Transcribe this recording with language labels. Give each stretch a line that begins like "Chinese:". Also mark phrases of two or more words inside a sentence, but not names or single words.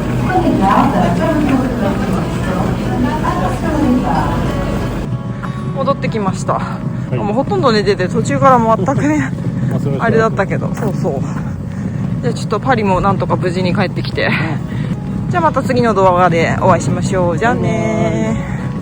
French: Prenez garde, pas le tour de votre position. Attention au départ.
Japanese: 戻ってきました、もうほとんど寝てて途中からもう全くねあれだったけど、そうそう。じゃあちょっとパリもなんとか無事に帰ってきて、じゃあまた次の動画でお会いしましょう。じゃあねー。